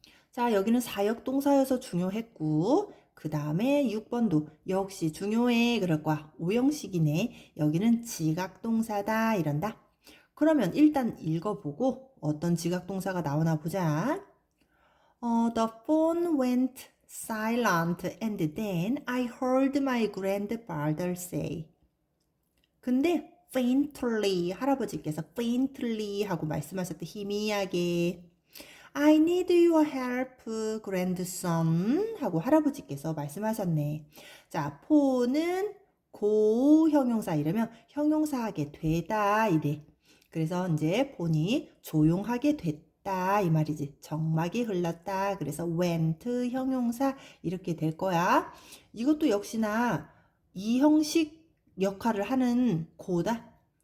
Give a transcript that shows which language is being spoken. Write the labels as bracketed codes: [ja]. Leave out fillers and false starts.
[ko] 자, 여기는 사역동사여서 중요했고 그 다음에 6번도 역시 중요해 그럴 거야. 오형식이네. 여기는 지각동사다 이런다. 그러면 일단 읽어보고 어떤 지각동사가 나오나 보자. [en] The phone went silent and then I heard my grandfather say. [ko] 근데 faintly 할아버지께서 faintly 하고 말씀하셨대. 희미하게 [en] I need your help, grandson [ko] 하고 할아버지께서 말씀하셨네. 자, 폰은 고형용사 이러면 형용사하게 되다 이래. 그래서 이제 폰이 조용하게 됐다 이 말이지. 정막이 흘렀다. 그래서 went 형용사 이렇게 될 거야. 이것도 역시나 이 형식 역할을 하는 고다.